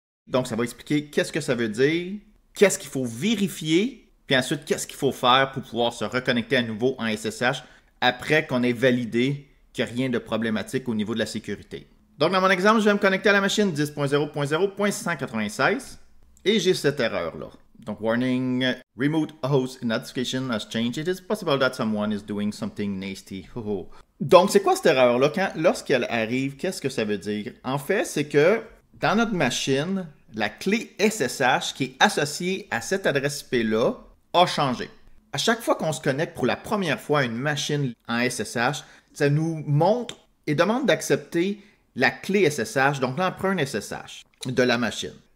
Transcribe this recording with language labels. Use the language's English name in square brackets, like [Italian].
[French] Donc ça va expliquer qu'est-ce que ça veut dire, qu'est-ce qu'il faut vérifier, puis ensuite qu'est-ce qu'il faut faire pour pouvoir se reconnecter à nouveau en SSH après qu'on ait validé qu'il n'y a rien de problématique au niveau de la sécurité. Donc dans mon exemple, je vais me connecter à la machine 10.0.0.196 et j'ai cette erreur-là. [English] Donc, warning, remote host notification has changed. It is possible that someone is doing something nasty. [French] Donc, c'est quoi cette erreur-là? Lorsqu'elle arrive, qu'est-ce que ça veut dire? En fait, c'est que dans notre machine, la clé SSH qui est associée à cette adresse IP-là a changé. À chaque fois qu'on se connecte pour la première fois à une machine en SSH, ça nous montre et demande d'accepter la clé SSH, donc l'empreinte SSH de la machine.